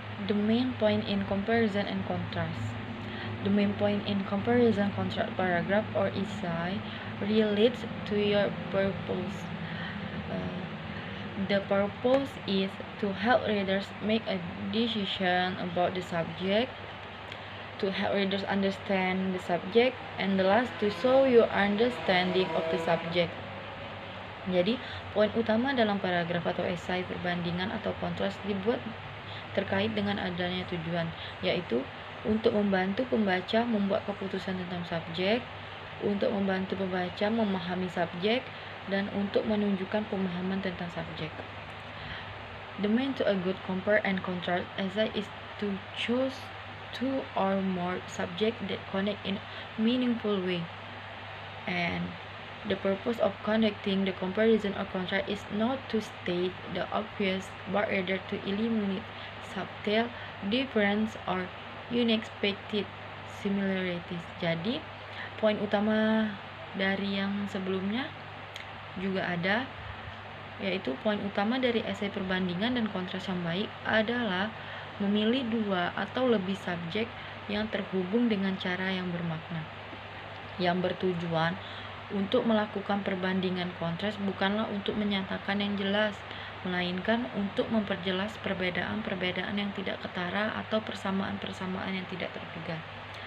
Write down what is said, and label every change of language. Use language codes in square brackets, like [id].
[en] The main point in comparison and contrast. The main point in comparison contrast paragraph or essay relates to your purpose. The purpose is to help readers make a decision about the subject, to help readers understand the subject, and the last to show your understanding of the subject. [id] Jadi, poin utama dalam paragraf atau esai perbandingan atau kontras dibuat terkait dengan adanya tujuan, yaitu untuk membantu pembaca membuat keputusan tentang subjek, untuk membantu pembaca memahami subjek, dan untuk menunjukkan pemahaman tentang subjek. [en] The main to a good compare and contrast essay is to choose 2 or more subjects that connect in a meaningful way. And the purpose of conducting the comparison or contrast is not to state the obvious, but rather to eliminate subtle difference or unexpected similarities. [id] Jadi, poin utama dari yang sebelumnya juga ada, yaitu poin utama dari esai perbandingan dan kontras yang baik adalah memilih 2 atau lebih subjek yang terhubung dengan cara yang bermakna, yang bertujuan untuk melakukan perbandingan kontras bukanlah untuk menyatakan yang jelas, melainkan untuk memperjelas perbedaan-perbedaan yang tidak ketara atau persamaan-persamaan yang tidak terduga.